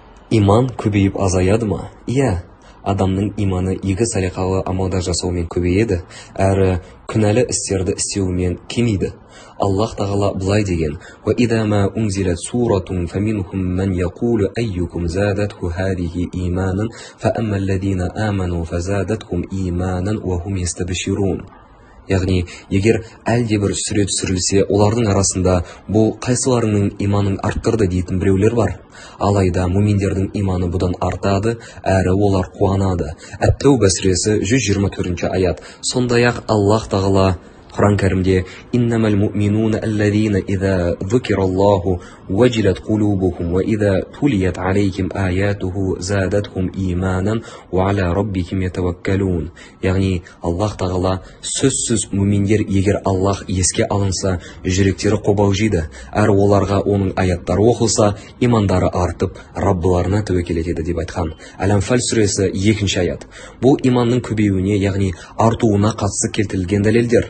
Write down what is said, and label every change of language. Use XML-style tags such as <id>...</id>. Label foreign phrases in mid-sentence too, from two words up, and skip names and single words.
<kk>Иман көбейіп азаяды ма? Иә, адамның иманы игі салиқалы амалдар жасаумен көбейеді, әрі күнәлі істерді істеумен кемиді. Аллах тағала былай деген:</kk> <ar>«وإذا ما أنزلت سورة فمنهم من يقول أيكم زادته هذه إيمانا فأما الذين آمنوا فزادتهم إيمانا وهم يستبشرون».</ar> <kk>Яғни, егер әлде бір сүре түсірілсе, олардың арасында бұл қайсыларының иманын арттырды дейтін біреулер бар. Алайда муминдердің иманы бұдан артады, әрі олар қуанады. Әт-Тәуба сүресі 124 аят. Сондай-ақ Аллах тағала Құран кәрімде:</kk> <ar>«إنما المؤمنون الذين إذا ذكر الله وجلت قلوبهم وإذا تليت عليهم آياته زادتهم إيمانا وعلى ربهم يتوكلون».</ar> <kk>Яғни, Аллах тағала сөзсіз муминдер егер Аллах еске алынса, жүректері қобалжиды, әрі оларға оның аяттары оқылса, имандары артып, Раббыларына тәуекел етеді деп айтқан. Әл-Анфал сүресі 2 аят. Бұл иманның көбеюіне, яғни артуына қатысты келтірілген дәлелдер.</kk>